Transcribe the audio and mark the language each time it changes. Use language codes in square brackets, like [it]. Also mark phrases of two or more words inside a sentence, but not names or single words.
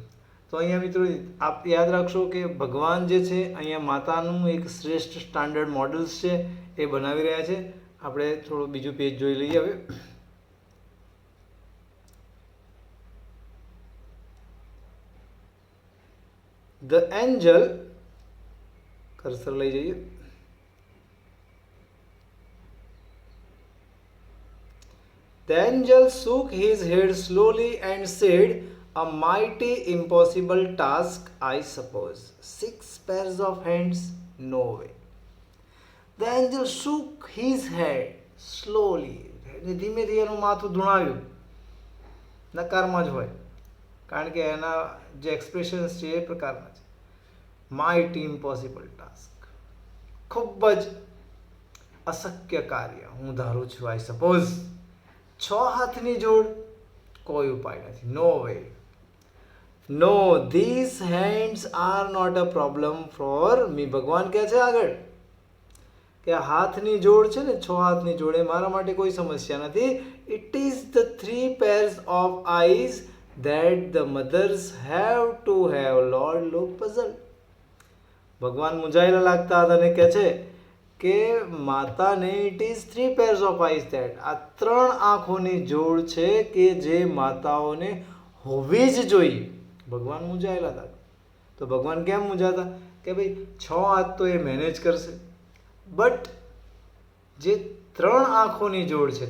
[gu] તો અહીંયા મિત્રો આપ યાદ રાખશો કે ભગવાન જે છે અહીંયા માતાનું એક શ્રેષ્ઠ [en] standard models [gu] છે એ બનાવી રહ્યા છે. આપણે થોડું બીજું પેજ જોઈ લઈએ હવે. [en] the angel, [gu] કર્સર લઈ જઈએ. [en] The angel shook his head slowly and said, "A mighty impossible task, I suppose. 6 pairs of hands? No way." The angel shook his head slowly. [gu] ધીમે ધીમે એનું માથું ધુણાવ્યું. નકારમાં જ હોય, કારણ કે એના જે એક્સપ્રેશન્સ છે એ પ્રકારના છે. [en] mighty impossible task, [gu] ખૂબ જ અશક્ય કાર્ય હું ધારું છું. [en] I suppose [gu] 6 હાથની જોડ, કોઈ ઉપાય નથી. [en] no way. No, this hands are not a problem for me. [gu] ભગવાન કહે છે આગળ કે આ હાથની જોડ છે ને, 6 હાથની જોડ, એ મારા માટે કોઈ સમસ્યા નથી. [en] It is the 3 pairs of eyes that the mothers have to have. Lord look puzzled. [gu] ભગવાન મૂંઝાયેલા લાગતા હતા અને કહે છે કે માતાને [en] it is 3 pairs of eyes that, [gu] આ 3 આંખોની જોડ છે કે જે માતાઓને હોવી જ જોઈએ. ભગવાન મૂંઝાયેલા હતા. તો ભગવાન કેમ મૂંઝાતા? કે ભાઈ 6 હાથ તો એ મેનેજ કરશે, બટ જે 3 આંખોની જોડ છે.